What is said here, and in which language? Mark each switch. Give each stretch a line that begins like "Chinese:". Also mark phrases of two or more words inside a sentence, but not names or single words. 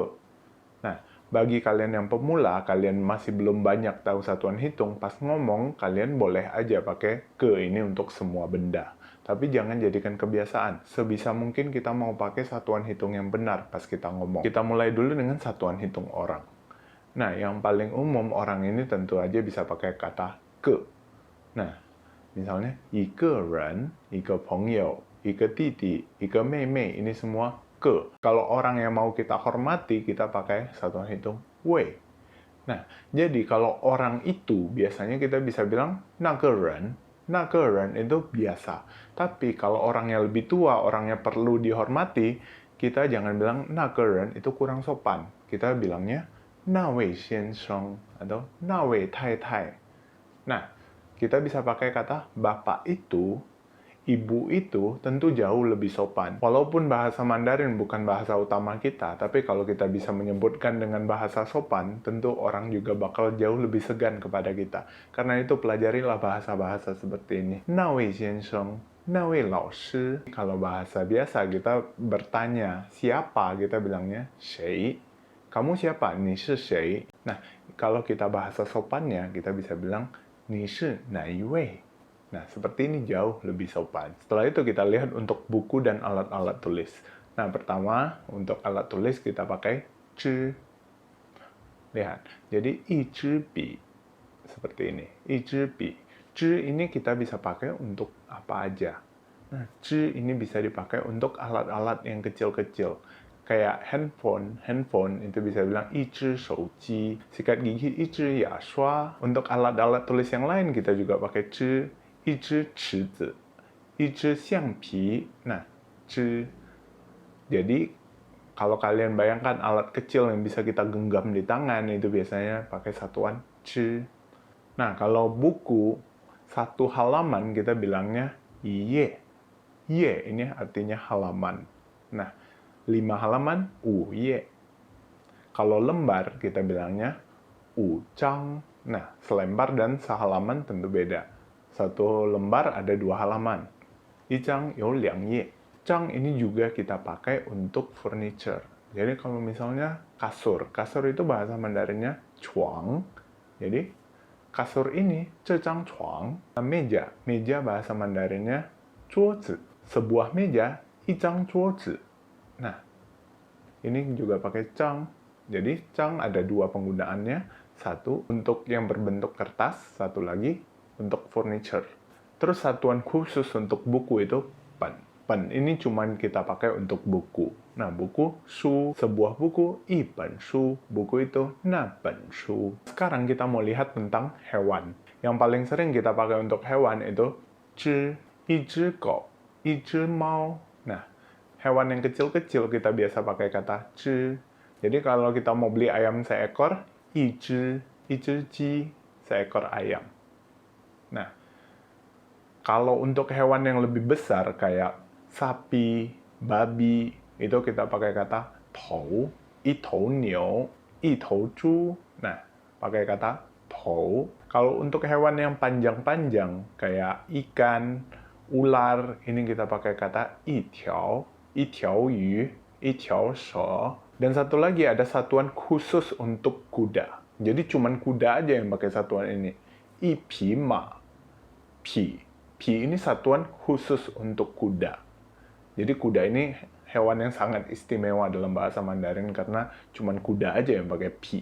Indonesian: Nah, bagi kalian yang pemula, kalian masih belum banyak tahu satuan hitung, pas ngomong, kalian boleh aja pakai ke ini untuk semua benda. Tapi jangan jadikan kebiasaan. Sebisa mungkin kita mau pakai satuan hitung yang benar pas kita ngomong. Kita mulai dulu dengan satuan hitung orang. Nah, yang paling umum orang ini tentu aja bisa pakai kata ke. Nah, misalnya,
Chinese: 一个人, 一个朋友, 一个弟弟, 一个妹妹,
Indonesian: ini semua ke. Kalau orang yang mau kita hormati, kita pakai satuan hitung wei. Nah, jadi kalau orang itu, biasanya kita bisa bilang
Chinese: 那个人
Indonesian: itu biasa. Tapi kalau orangnya lebih tua, orangnya perlu dihormati, kita jangan bilang
Chinese: 那个人
Indonesian: itu kurang sopan. Kita bilangnya
Chinese: 那位先生
Indonesian: atau
Chinese: 那位太太.
Indonesian: Nah, kita bisa pakai kata bapak itu, ibu itu tentu jauh lebih sopan. Walaupun bahasa Mandarin bukan bahasa utama kita, tapi kalau kita bisa menyebutkan dengan bahasa sopan, tentu orang juga bakal jauh lebih segan kepada kita. Karena itu pelajarilah bahasa-bahasa seperti ini.
Chinese: 那位先生, 那位老师.
Indonesian: Kalau bahasa biasa kita bertanya siapa, kita bilangnya 谁. Kamu siapa?
Chinese: 你是谁?
Indonesian: Nah, kalau kita bahasa sopannya, kita bisa bilang
Chinese: 你是哪一位?
Indonesian: Nah, seperti ini jauh lebih sopan. Setelah itu kita lihat untuk buku dan alat-alat tulis. Nah, pertama, untuk alat tulis kita pakai 支. Lihat, jadi
Chinese: 一支笔.
Indonesian: Seperti ini,
Chinese: 一支笔.
Indonesian: 支 ini kita bisa pakai untuk apa aja. Nah, 支ini bisa dipakai untuk alat-alat yang kecil-kecil. Kayak handphone itu bisa bilang
Chinese: 一支手机,
Indonesian: sikat gigi
Chinese: 一支牙刷.
Indonesian: Untuk alat-alat tulis yang lain kita juga pakai
Chinese: 支, 一支尺子, 一支橡皮.
Indonesian: Nah, 支. Jadi kalau kalian bayangkan alat kecil yang bisa kita genggam di tangan, itu biasanya pakai satuan 支. Nah, kalau buku satu halaman kita bilangnya
Chinese: 一页.
Indonesian: 页 ini artinya halaman. Nah, 5 halaman, 5页. Kalau lembar, kita bilangnya 5张. Nah, selembar dan sehalaman tentu beda. Satu lembar ada 2 halaman.
Chinese: 一张有2页.
Indonesian: 张 ini juga kita pakai untuk furniture. Jadi kalau misalnya kasur. Kasur itu bahasa Mandarinnya 床. Jadi, kasur ini
Chinese: 这张床.
Indonesian: Meja. Meja bahasa Mandarinnya 桌子. Sebuah meja,
Chinese: 一张桌子.
Indonesian: Nah, ini juga pakai cang. Jadi, cang ada 2 penggunaannya. Satu untuk yang berbentuk kertas, satu lagi untuk furniture. Terus satuan khusus untuk buku itu pen. Pen ini cuman kita pakai untuk buku. Nah, buku, shu, sebuah buku,
Chinese: 一本书.
Indonesian: Buku itu,
Chinese: 那本书.
Indonesian: Sekarang kita mau lihat tentang hewan. Yang paling sering kita pakai untuk hewan itu
Chinese: 只, 一只狗, 一只猫.
Indonesian: Nah, hewan yang kecil-kecil kita biasa pakai kata 只. Jadi kalau kita mau beli ayam seekor,
Chinese: 一只鸡,
Indonesian: seekor ayam. Nah, kalau untuk hewan yang lebih besar kayak sapi, babi, itu kita pakai kata
Chinese: 头, 一头牛, 一头猪.
Indonesian: Nah, pakai kata 头. Kalau untuk hewan yang panjang-panjang kayak ikan, ular, ini kita pakai kata
Chinese: 一条, 一条鱼, 一条蛇.
Indonesian: Dan satu lagi ada satuan khusus untuk kuda. Jadi cuman kuda aja yang pakai satuan ini.
Chinese: 一匹马.
Indonesian: Pi. Pi ini satuan khusus untuk kuda. Jadi kuda ini hewan yang sangat istimewa dalam bahasa Mandarin karena cuman kuda aja yang pakai pi.